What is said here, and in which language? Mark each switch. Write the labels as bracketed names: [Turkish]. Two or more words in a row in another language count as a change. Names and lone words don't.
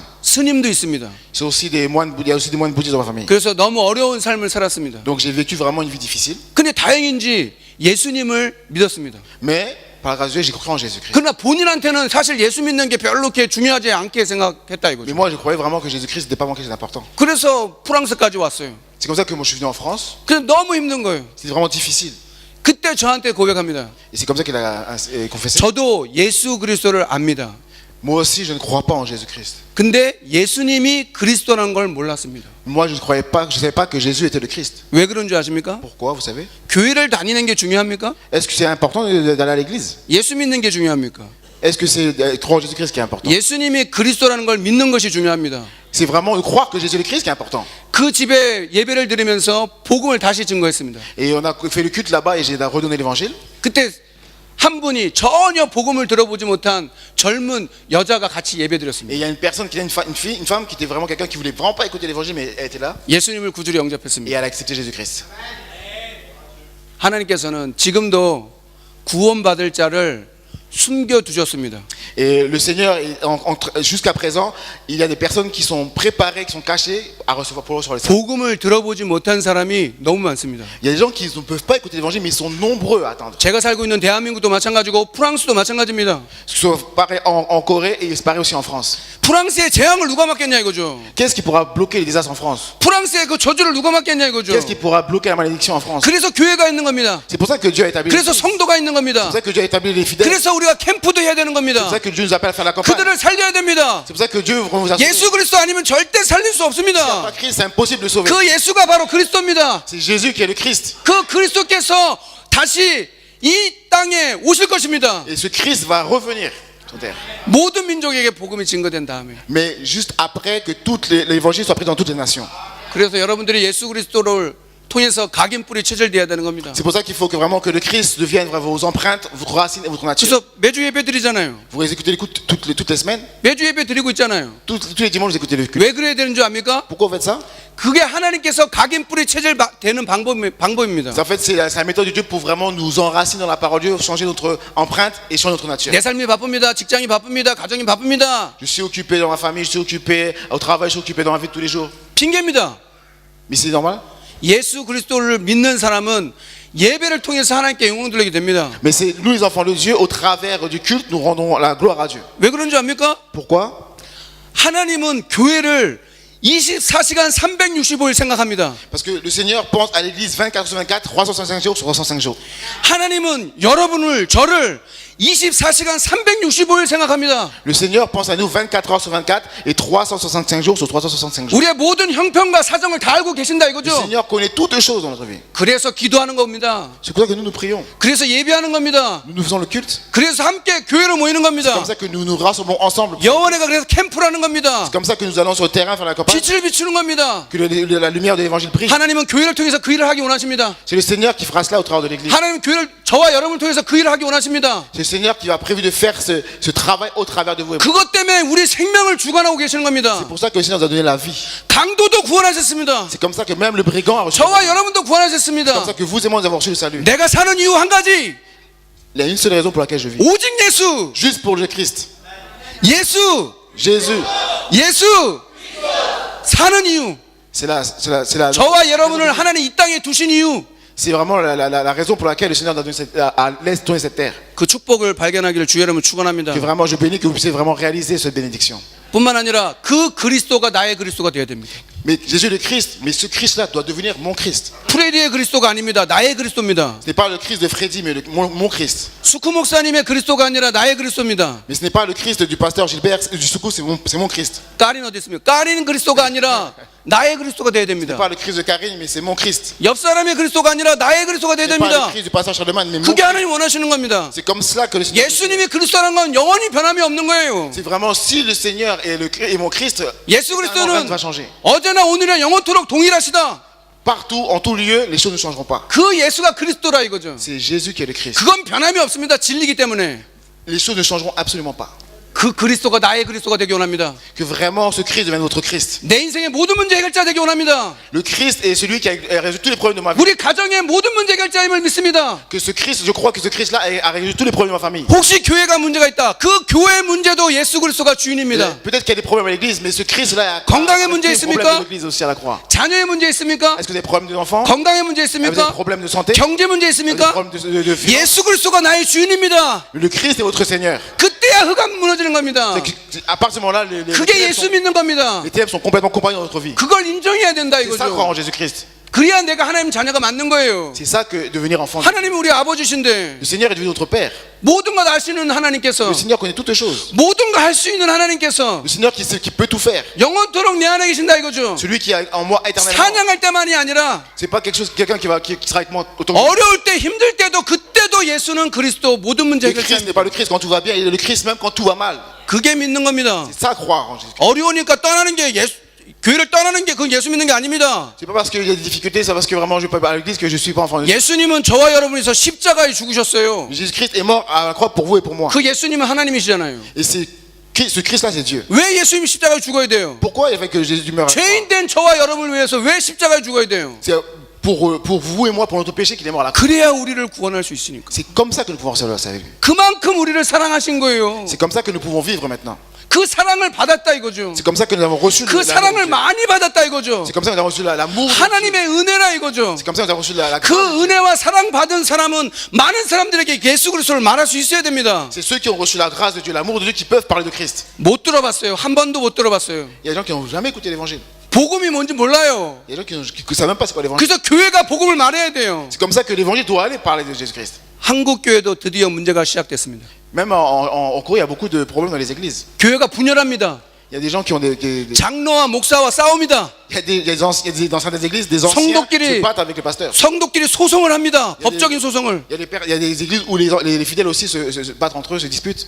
[Korean] 스님도 있습니다. [French] C'est aussi des moines, il y a aussi des moines bouddhistes dans ma famille. [Korean] 그래서 너무 어려운 삶을 살았습니다. [French] Donc j'ai vécu vraiment une vie difficile. [Korean] 근데 다행인지 예수님을 믿었습니다. [French] Mais par la grâce de Dieu, j'ai cru en Jésus-Christ. [Korean] 그러나 본인한테는 사실 예수 믿는 게 별로 그렇게 중요하지 않게 생각했다 [French] Mais [Korean] 이거죠. [French] moi, je croyais vraiment que Jésus-Christ n'était pas quelque chose d'important. [Korean] 그래서 프랑스까지 왔어요. [French] C'est comme ça que moi, je suis venu en France. [Korean] 그래서 너무 힘든 거예요. [French] C'était vraiment difficile. [Korean] 그때 저한테 고백합니다. [French] Et c'est comme ça qu'il a confessé. [Korean] 저도 예수 그리스도를 압니다. [French] Moi aussi, je ne crois pas en Jésus-Christ. [Korean] 근데 예수님이 그리스도라는 걸 몰랐습니다. [French] Moi, je ne savais pas que Jésus était le Christ. [Korean] 왜 그런 줄 아십니까? [French] Pourquoi, vous savez? [Korean] 교회를 다니는 게 중요합니까? [French] Est-ce que c'est important d'aller à l'église? [Korean] 예수 믿는 게 중요합니까? [French] Est-ce que c'est croire en Jésus-Christ qui est important? [Korean] 예수님이 그리스도라는 걸 믿는 것이 중요합니다. [French] C'est vraiment de croire que Jésus est le Christ qui est important. [Korean] 그 집에 예배를 드리면서 복음을 다시 증거했습니다. [French] Et on a fait le culte là-bas et j'ai redonné l'évangile. [Korean] 그때 한 분이 전혀 복음을 들어보지 못한 젊은 여자가 같이 [French] Et [Korean] 예배드렸습니다. [French] il y a une personne qui était une femme qui était vraiment quelqu'un qui voulait vraiment pas écouter l'évangile, mais elle était là [Korean] 예수님을 구주로 [French] et [Korean] 영접했습니다. [French] elle a accepté Jésus-Christ. [Korean] 하나님께서는 지금도 구원받을 자를 숨겨두셨습니다. [French] Et le Seigneur, jusqu'à présent, il y a des personnes qui sont préparées, qui sont cachées à recevoir pour sur les saints. [Korean] 복음을 들어보지 못한 사람이 너무 많습니다. [French] Il y a des gens qui ne peuvent pas écouter l'évangile, mais ils sont nombreux à attendre. [Korean] 제가 살고 있는 대한민국도 마찬가지고 프랑스도 마찬가지입니다. [French] Sauf pareil en Corée et c'est pareil aussi en France. [Korean] 프랑스의 재앙을 누가 막겠냐 이거죠. [French] Qu'est-ce qui pourra bloquer les désastres en France? [Korean] 프랑스의 그 저주를 누가 막겠냐 이거죠. [French] Qu'est-ce qui pourra bloquer la malédiction en France? [Korean] 그래서 교회가 있는 겁니다. [French] C'est pour ça que Dieu a établi. [Korean] 그래서 [French] C'est [Korean] 성도가 있는 겁니다. [French] pour ça que Dieu a établi les fidèles. [Korean] 그래서 우리가 캠프도 해야 되는 [French] C'est [Korean] 겁니다. [French] pour ça que Dieu nous appelle à faire la campagne. [Korean] 그들을 살려야 됩니다. [French] C'est pour ça que Dieu vous assure. [Korean] 예수 그리스도 아니면 절대 살릴 수 [French] Pas [Korean] 없습니다. [French] Christ, c'est impossible de sauver. [Korean] 그 예수가 바로 그리스도입니다. [French] C'est Jésus qui est le Christ. [Korean] 그 그리스도께서 다시 이 땅에 오실 것입니다. [French] Et ce Christ va revenir sur terre. [Korean] 모든 민족에게 복음이 증거된 다음에. [French] Mais juste après que l'évangile soit pris dans toutes les nations. [Korean] 그래서 여러분들이 예수 그리스도를 통해서 각인뿌리 체질돼야 되는 겁니다. [French] C'est pour ça qu'il faut que vraiment que le Christ devienne vos empreintes, votre racine et votre nature. [Korean] 그래서 매주 예배 드리잖아요. [French] Vous écoutez les cultes toutes les semaines. [Korean] 매주 예배 드리고 있잖아요. [French] Tous les dimanches, vous écoutez le culte. [Korean] 왜 그래야 되는 줄 압니까? [French] Pourquoi vous faites ça? [Korean] 그게 하나님께서 각인뿌리 체질 되는 방법입니다. [French] En fait, c'est la méthode de Dieu pour vraiment nous enraciner dans la parole de Dieu, changer notre empreinte et changer notre nature. [Korean] 내 삶이 바쁩니다. 직장이 바쁩니다. 가정이 바쁩니다. [French] Je suis occupé dans ma famille, je suis occupé au travail, je suis occupé dans ma vie de tous les jours. [Korean] 핑계입니다. [French] Mais c'est normal. [Korean] 예수 그리스도를 믿는 사람은 예배를 통해서 하나님께 영광 돌리게 됩니다. [French] Mais c'est nous les enfants de Dieu, au travers du culte, nous rendons la gloire à Dieu. [Korean] 왜 그런 줄 압니까? [French] Pourquoi? [Korean] 하나님은 교회를 24시간 365일 생각합니다. [French] Parce que le Seigneur pense à l'église 24 sur 24, 365 jours sur 365 jours. [Korean] 하나님은 여러분을 저를 24시간 365일 생각합니다. [French] Le Seigneur pense à nous 24 heures sur 24 et 365 jours sur 365 jours. [Korean] 우리의 모든 형편과 사정을 다 알고 계신다 [French] Le [Korean] 이거죠. [French] Seigneur connaît toutes les choses dans notre vie. [Korean] 그래서 기도하는 겁니다. [French] C'est pour ça que nous nous prions. [Korean] 그래서 예배하는 겁니다. [French] Nous faisons le culte. [Korean] 그래서 함께 교회로 모이는 [French] C'est [Korean] 겁니다. [French] comme ça que nous nous rassemblons ensemble. [Korean] 영원회가 그래서 캠프라는 겁니다. [French] C'est comme ça que nous allons sur le terrain faire la campagne. [Korean] 빛을 비추는 겁니다. [French] Que la lumière de l'évangile brille. [Korean] 하나님은 교회를 통해서 그 일을 하기 원하십니다. [French] C'est le Seigneur qui fera cela au travers de l'église. [Korean] 하나님은 교회를 저와 여러분을 통해서 그 일을 하기 원하십니다. [French] C'est le Seigneur qui a prévu de faire ce travail au travers de vous. et moi. [Korean] 그것 때문에 우리 생명을 주관하고 계시는 겁니다. [French] C'est pour ça que le Seigneur nous a donné la vie. [Korean] 강도도 구원하셨습니다. [French] C'est comme ça que même le brigand a reçu. [Korean] 저와 여러분도 [French] C'est comme [Korean] 구원하셨습니다. [French] ça que vous et moi nous avons reçu le salut. [Korean] 내가 사는 이유 한 가지. [French] Il y a une seule raison pour laquelle je vis. [Korean] 오직 예수. [French] Juste pour le Christ. [Korean] 예수. [French] Jésus. [Korean] 예수. 사는 이유. [French] C'est la [Korean] 저와 여러분을 하나님 이 땅에 두신 이유. [French] c'est vraiment la raison pour laquelle le Seigneur nous a donné cette terre. [Korean] 그 축복을 발견하기를 주 여러분 축원합니다. [French] Que vraiment je bénis que vous puissiez vraiment réaliser cette bénédiction. [Korean] 뿐만 아니라 그 그리스도가 나의 그리스도가 되어야 됩니다. [French] Mais Jésus le Christ, mais ce Christ-là doit devenir mon Christ. [Korean] 프레디의 그리스도가 아닙니다. 나의 그리스도입니다. [French] Ce n'est pas le Christ de Freddy, mais mon Christ. [Korean] 수쿠 목사님의 그리스도가 아니라 나의 그리스도입니다. [French] Mais ce n'est pas le Christ du pasteur Gilbert, du Soukou, c'est mon Christ. [Korean] 까린 어디 있습니까? 까린 그리스도가 아니라 나의 그리스도가 되어야 [French] Ce n'est [Korean] 됩니다. [French] pas le Christ de Karine, mais c'est mon Christ. [Korean] 옆 사람의 그리스도가 아니라 나의 그리스도가 [French] Ce [Korean] 되어야 [French] n'est pas le [Korean] 됩니다. [French] Christ du pasteur Charlemagne, mais mon [Korean] 그게 [French] Christ. [Korean] 하나님 원하시는 겁니다. [French] C'est comme cela que le Seigneur. [Korean] 예수님이 그리스도라는 건 영원히 변함이 없는 거예요. [French] C'est vraiment si le Seigneur est mon Christ, [Korean] 예수 [French] rien [Korean] 그리스도는 [French] ne va changer. [Korean] 어제나 오늘이나 영원토록 동일하시다. [French] Partout, en tout lieu, les choses ne changeront pas. [Korean] 그 예수가 그리스도라 이거죠. [French] C'est Jésus qui est le Christ. [Korean] 그건 변함이 없습니다. 진리기 때문에. [French] Les choses ne changeront absolument pas. [Korean] 그 그리스도가 나의 그리스도가 되기 원합니다. [French] Que vraiment ce Christ devienne votre Christ. [Korean] 내 인생의 모든 문제 해결자 되기 원합니다. [French] Le Christ est celui qui a résolu tous les problèmes de ma vie. [Korean] 우리 가정의 모든 문제 해결자임을 믿습니다. [French] Que ce Christ, je crois que ce Christ-là a résolu tous les problèmes de ma famille. [Korean] 혹시 교회가 문제가 있다. 그 교회 문제도 예수 그리스도가 주인입니다. [French] Peut-être qu'il y a des problèmes à l'église, mais ce Christ-là a [Korean] 건강의 문제 [French] des problèmes [Korean] 있습니까? [French] de l'église aussi à la croix. [Korean] 자녀의 문제 있습니까? [French] Est-ce que vous avez des problèmes d'enfants? [Korean] 건강의 문제 [French] Est-ce que vous avez des [Korean] 있습니까? [French] problèmes de santé? [Korean] 경제 문제 [French] Est-ce que vous avez des [Korean] 있습니까? [French] problèmes de finances? [Korean] 예수 그리스도가 나의 주인입니다. [French] Le Christ est votre Seigneur. [Korean] 그때야 흑암 무너지는 겁니다. [French] À partir de ce moment-là, [Korean] 그게 예수 믿는 겁니다. [French] les ténèbres sont complètement compagnies dans notre vie. [Korean] 그걸 인정해야 된다 [French] C'est ça croire [Korean] 이거죠. [French] en Jésus-Christ. [Korean] 그래야 내가 하나님 자녀가 맞는 거예요. [French] C'est ça que devenir enfant. [Korean] 하나님은 우리 아버지신데 [French] Le Seigneur est devenu notre Père. [Korean] 모든 걸 아시는 하나님께서 [French] Le Seigneur connaît toutes les choses. [Korean] 모든 걸 할 수 있는 하나님께서 [French] Le Seigneur qui peut tout faire. [Korean] 영원토록 내 안에 계신다 이거죠. [French] Celui qui est en moi éternellement. [Korean] 사냥할 때만이 아니라 [French] C'est pas quelqu'un qui sera avec moi autant. [Korean] 어려울 때 힘들 때도 그때도 예수는 그리스도 모든 문제 [French] Le Christ n'est [Korean] 해결자입니다. [French] pas le Christ quand tout va bien, il est le Christ même quand tout va mal. [Korean] 그게 믿는 겁니다. [French] C'est ça croire en Jésus. [Korean] 어려우니까 떠나는 게 교회를 떠나는 게 그건 예수 믿는 게 아닙니다. [French] C'est pas parce qu'il y a des difficultés, c'est parce que vraiment je peux pas à l'église que je suis pas enfant de Dieu. [Korean] 예수님은 저와 여러분이서 십자가에 죽으셨어요. [French] Jésus-Christ est mort à la croix pour vous et pour moi. [Korean] 그 예수님은 하나님이시잖아요. [French] Et ce Christ-là, c'est Dieu. [Korean] 왜 예수님이 십자가에 죽어야 돼요? [French] Pourquoi il fait que Jésus meure? [Korean] 죄인된 저와 여러분을 위해서 왜 십자가에 죽어야 돼요? [French] C'est pour vous et moi, pour notre péché qu'il est mort à la croix. [Korean] 그래야 우리를 구원할 수 있으니까. [French] C'est comme ça que nous pouvons servir sa vie. [Korean] 그만큼 우리를 사랑하신 거예요. [French] C'est comme ça que nous pouvons vivre maintenant. [Korean] 그 사랑을 받았다 이거죠. [French] C'est comme ça que nous avons reçu [Korean] 그 사랑을 많이 받았다 이거죠. [French] C'est comme ça que nous avons reçu l'amour. [Korean] 하나님의 은혜라 이거죠. [French] C'est comme ça que nous avons reçu la [Korean] 그 [French] grâce. [Korean] 은혜와 사랑 받은 사람은 많은 사람들에게 예수 그리스도를 말할 수 있어야 됩니다. [French] C'est ceux qui ont reçu la grâce de Dieu, l'amour de Dieu qui peuvent parler de Christ. [Korean] 못 들어봤어요. 한 번도 못 들어봤어요. [French] Il y a des gens qui n'ont jamais écouté l'évangile. [Korean] 복음이 뭔지 몰라요. [French] Il y a des gens qui ne savent même pas c'est quoi l'évangile. [Korean] 그래서 교회가 복음을 말해야 돼요. [French] C'est comme ça que l'évangile doit aller parler de Jésus-Christ. [Korean] 한국 교회도 드디어 문제가 시작됐습니다. [French] Même en Corée, il y a beaucoup de problèmes dans les églises. [Korean] 교회가 분열합니다. [French] Il y a des gens qui ont [Korean] 장로와 목사와 싸웁니다. [French] il y a dans certaines églises, des anciens [Korean] 성도끼리- [French] se battent avec les pasteurs. [Korean] 성도끼리 소송을 합니다. 야, 법적인 소송을. [French] Il y a des églises où les fidèles aussi se battent entre eux, se disputent.